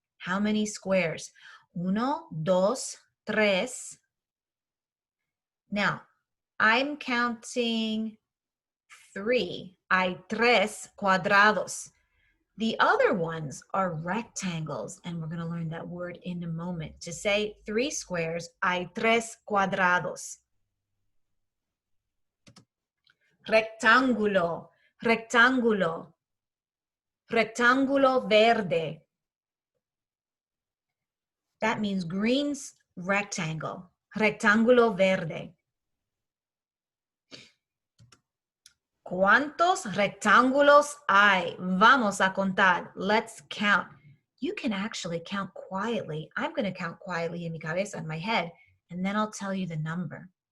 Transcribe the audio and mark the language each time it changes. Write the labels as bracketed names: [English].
[English] How many squares? 1, 2, 3. Now, I'm counting 3. [Spanish] Hay 3 cuadrados. [English] The other ones are rectangles, and we're going to learn that word in a moment. To say 3 squares, [Spanish] hay 3 cuadrados. Rectángulo, rectángulo, rectángulo verde. [English] That means green rectangle, [Spanish] rectángulo verde. ¿Cuántos rectángulos hay? Vamos a contar. [English] Let's count. You can actually count quietly. I'm going to count quietly in [Spanish] mi cabeza, [English] in my head, and then I'll tell you the number.